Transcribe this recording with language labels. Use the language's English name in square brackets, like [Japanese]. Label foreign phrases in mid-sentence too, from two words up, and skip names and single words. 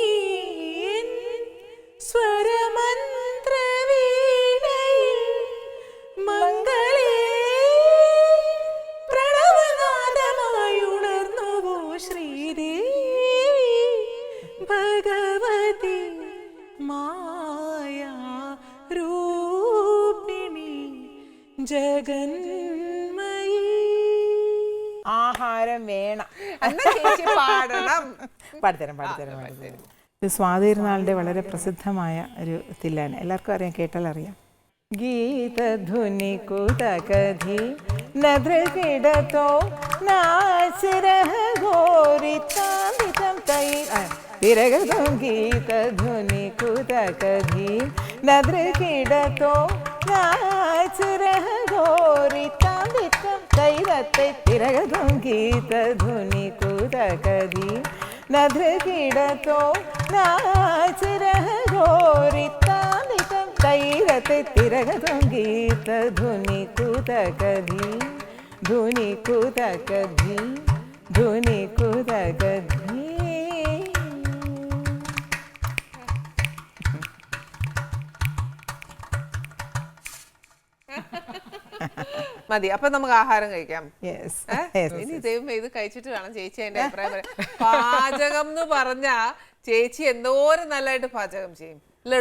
[Malayalam] സ്വരമന്ത്രവീണയിൽ മംഗളേ പ്രണവനാദമായുണർന്നുവോ ശ്രീദേവി ഭഗവതി മായാ രൂപിണി ജഗന്മയി. ആഹാരം വേണം, പാടണം. പാടിത്തരം. ഇത് സ്വാതിരുന്നാളിൻ്റെ വളരെ പ്രസിദ്ധമായ ഒരു തില്ലാന, എല്ലാവർക്കും അറിയാം, കേട്ടാൽ അറിയാം. गीतधुनि कुतकधी नदृकिडतो नाचिरः घोरितान्वितं तै तिरगतं गीतधुनि कुतकधी नदृकिडतो नाचिरः घोरितान्वितं तैरत्तै तिरगतं गीतधुनि कुतकधी नदृकिडतो नाचिरः घोरितान्वितं तैरते तिरगतं गीतधुनि कुतकधी धुनि कुतकधी धुनि कुतकधी. മതി. അപ്പൊ നമുക്ക് ആഹാരം കഴിക്കാം. [English] Yes. [Malayalam] ഇനി ദൈവമേ ഇത് കഴിച്ചിട്ട് വേണം ചേച്ചി അതിന്റെ അഭിപ്രായം പറയാം. പാചകം എന്ന് പറഞ്ഞാ ചേച്ചി എന്തോരം നല്ലതായിട്ട് പാചകം ചെയ്യും ഇല്ലടോ?